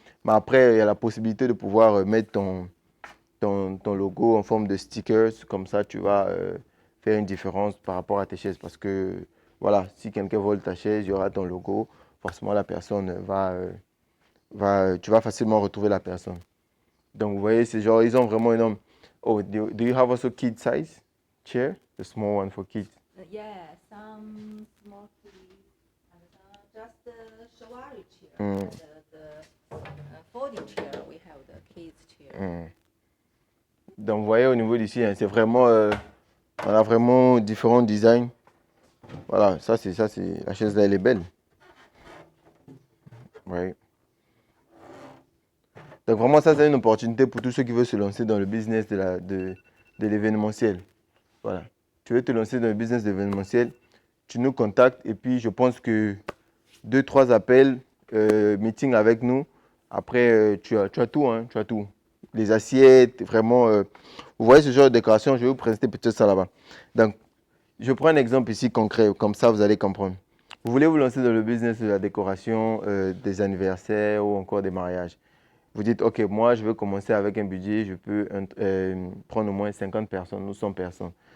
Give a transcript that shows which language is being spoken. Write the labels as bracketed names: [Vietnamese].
[French] Mais après, il y a la possibilité de pouvoir mettre ton logo en forme de stickers. Comme ça, tu vas faire une différence par rapport à tes chaises. Parce que, voilà, si quelqu'un vole ta chaise, il y aura ton logo. Forcément, la personne tu vas facilement retrouver la personne. Donc, vous voyez, c'est genre, ils ont vraiment énorme. [English] Oh, do you have also kid size chair? The small one for kids. Yeah, some small kids and just the Shawari chair. Mm. The folding chair, we have the kids chair. Mm. [French] Donc, vous voyez, au niveau d'ici, hein, c'est vraiment, on a vraiment différents designs. Voilà, la chaise là, elle est belle. Ouais. Donc, vraiment, ça, c'est une opportunité pour tous ceux qui veulent se lancer dans le business de l'événementiel. Voilà. Tu veux te lancer dans le business de l'événementiel, tu nous contactes et puis je pense que 2, 3 appels, meeting avec nous. Après, tu as tout, hein, tu as tout. Les assiettes, vraiment. Vous voyez ce genre de décoration, je vais vous présenter peut-être ça là-bas. Donc, je prends un exemple ici concret, comme ça vous allez comprendre. Vous voulez vous lancer dans le business de la décoration, des anniversaires ou encore des mariages. Vous dites, OK, moi je veux commencer avec un budget, je peux prendre au moins 50 personnes ou 100 personnes.